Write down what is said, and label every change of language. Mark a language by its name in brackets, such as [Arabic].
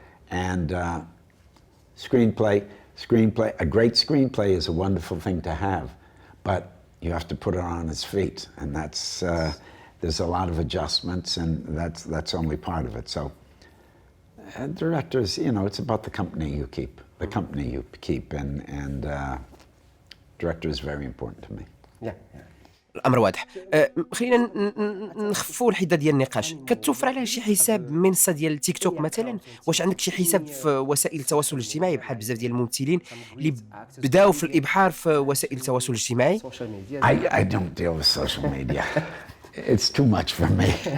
[English] And screenplay, a great screenplay is a wonderful thing to have, but you have to put it on its feet, and that's there's a lot of adjustments, and that's only part of it. So Directors, you know, it's about the company you keep, and director is very important to me. [Arabic] الامر واضح. خلينا نخفوا الحده ديال النقاش. كتوفر على شي حساب منصه ديال تيك توك مثلا؟ واش عندك شي حساب في وسائل التواصل الاجتماعي بحال بزاف ديال الممثلين اللي بداو في الابحار في وسائل التواصل الاجتماعي؟ [English] I don't deal with social media. It's too much for me.